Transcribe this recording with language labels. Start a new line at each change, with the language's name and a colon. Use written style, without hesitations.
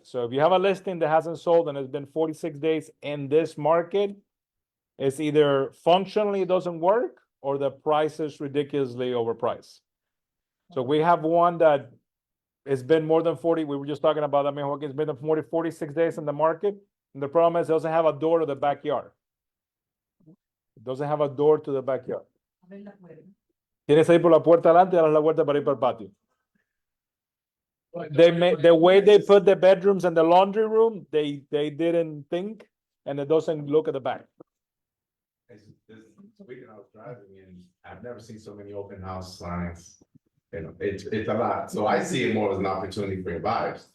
English: So if you have a listing that hasn't sold and it's been 46 days in this market, it's either functionally it doesn't work or the price is ridiculously overpriced. So we have one that it's been more than 40, we were just talking about, I mean, it's been 46 days in the market. And the problem is it doesn't have a door to the backyard. It doesn't have a door to the backyard.
Spanish: Tienes que ir por la puerta adelante y dar la vuelta para ir para el patio.
English: They made the way they put the bedrooms and the laundry room, they didn't think, and it doesn't look at the back. this weekend I was driving and I've never seen so many open house signs. You know, it's a lot. So I see it more as an opportunity for your buyers.